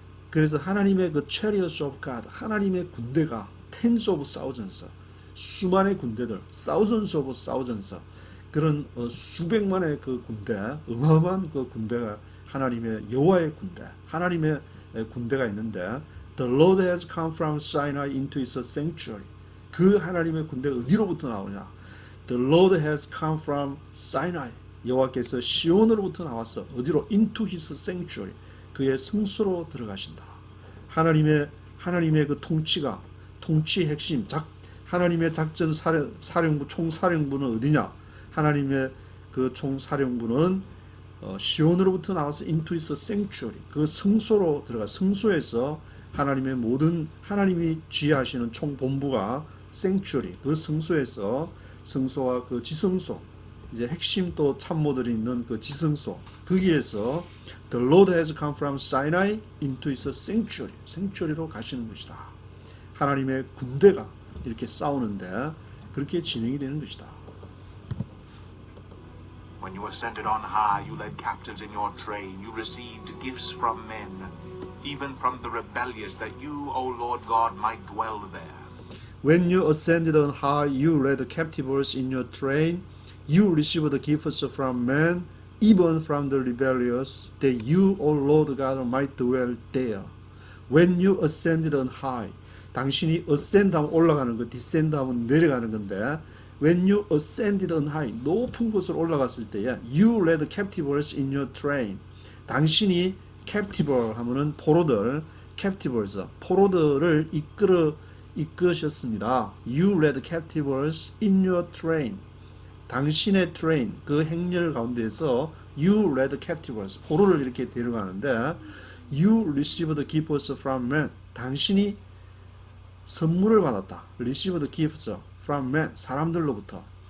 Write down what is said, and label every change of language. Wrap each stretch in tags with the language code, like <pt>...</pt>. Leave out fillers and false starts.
<ko>그래서 하나님의 그</ko> <en>chariots of God</en> <ko>하나님의 군대가</ko> <en>tens of thousands</en> <ko>수만의 군대들</ko> <en>thousands of thousands</en> <ko>그런 수백만의 그 군대 어마어마한 그 군대가 하나님의 여호와의 군대 하나님의 군대가 있는데</ko> <en>The Lord has come from Sinai into his sanctuary.</en> <ko>그 하나님의 군대가 어디로부터 나오냐?</ko> <en>The Lord has come from Sinai.</en> <ko>여호와께서 시온으로부터 나왔어. 어디로?</ko> <en>Into his sanctuary.</en> <ko>그의 성소로 들어가신다. 하나님의 그 통치의 핵심, 하나님의 작전 사령부 총사령부는 어디냐? 하나님의 그 총사령부는 시온으로부터 나와서</ko> <en>into his sanctuary.</en> <ko>그 성소로 들어가 성소에서 하나님의 모든 하나님이 지휘하시는 총본부가 sanctuary. 그 성소에서 성소와 그 지성소 이제 핵심 또 참모들이 있는 그 지성소 거기에서</ko> <en>The Lord has come from Sinai into his sanctuary.</en> <ko>sanctuary로 가시는 것이다. 하나님의 군대가 이렇게 싸우는데 그렇게 진행이 되는 것이다.</ko> <en>When you ascended on high, you led captives in your train. You received gifts from men, even from the rebellious, that you, O Lord God, might dwell there. When you ascended on high, you led captives in your train. You received the gifts from men, even from the rebellious, that you, O Lord God, might dwell there. When you ascended on high,</en> <ko>당신이</ko> <en>ascend</en> <ko>하면 올라가는 거,</ko> <en>descend</en> <ko>하면 내려가는 건데,</ko> <en>when you ascended on high,</en> <ko>높은 곳으로 올라갔을 때에,</ko> <en>you led captives in your train.</en> <ko>당신이 captive 하면은 포로들을 이끄셨습니다.</ko> <en>You led captives in your train.</en> <ko>당신의</ko> <en>train,</en> <ko>그 행렬 가운데에서</ko> <en>you led captives,</en> <ko>포로를 이렇게 데려가는데</ko> <en>you received gifts from men.</en> <ko>당신이 선물을 받았다.</ko> <en>received gifts from men,</en> <ko>사람들로부터.</ko>